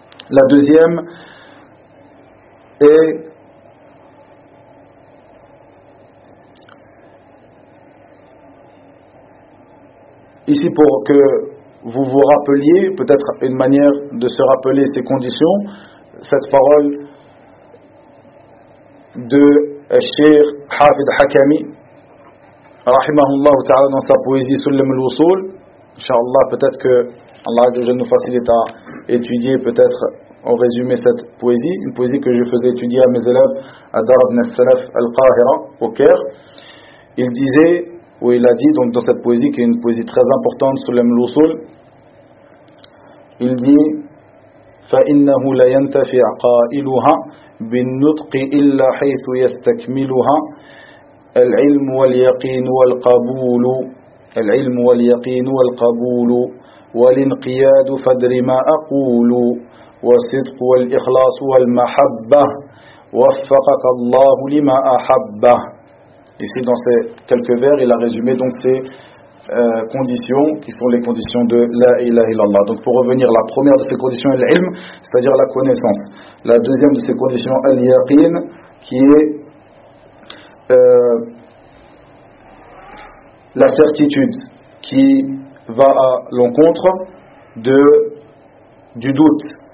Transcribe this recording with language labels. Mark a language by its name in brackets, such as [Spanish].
[French] La deuxième est ici pour que vous vous rappeliez, peut-être une manière de se rappeler ces conditions, cette parole de Cheikh Hafid Hakami, rahimahullah ta'ala, dans sa poésie Sulm al-Wusul. Inch'Allah, peut-être que Allah Azza wa Jalla nous facilite à étudier, peut-être en résumé, cette poésie, une poésie que je faisais étudier à mes élèves à Dar ibn al-Salaf al-Qahira, au Caire. Il disait, où il a dit, donc dans cette poésie, qui est une poésie très importante, Sulm al-Wusul, il dit [Arabic] فإنه لا ينتفع قائلها بالنطق إلا حيث يستكملها العلم واليقين والقبول العلم واليقين والقبول والانقياد فدر ما أقول والصدق والإخلاص والمحبة وفقك الله لما أحبه. [French] Ici dans ces quelques vers, il a résumé donc ces conditions, qui sont les conditions de la ilaha illallah. Donc pour revenir, la première de ces conditions est l'ilm, c'est-à-dire la connaissance. La deuxième de ces conditions est l'yaqin, qui est la certitude qui va à l'encontre du doute.